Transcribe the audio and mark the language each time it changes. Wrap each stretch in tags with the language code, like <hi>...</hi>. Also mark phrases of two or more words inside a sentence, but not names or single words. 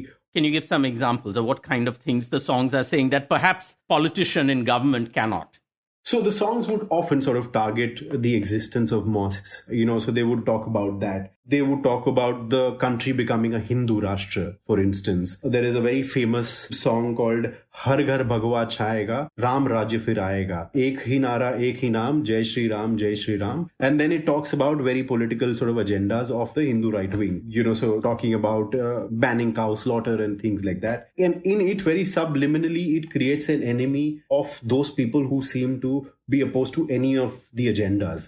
<en>Can you give some examples of what kind of things the songs are saying that perhaps politician in government cannot? So the songs would often sort of target the existence of mosques, so they would talk about that. They would talk about the country becoming a</en> <hi>हिंदू राष्ट्र,</hi> <en>for instance. There is a very famous song called Har Ghar Bhagwa Chhayega, Ram Rajya Fir Aayega.</en> <hi>एक ही नारा, एक ही नाम, जय श्री राम, जय श्री राम.</hi> <en>And then it talks about very political sort of agendas of the Hindu right wing, so talking about banning cow slaughter and things like that. And in it, very subliminally, it creates an enemy of those people who seem to be opposed to any of the agendas.</en>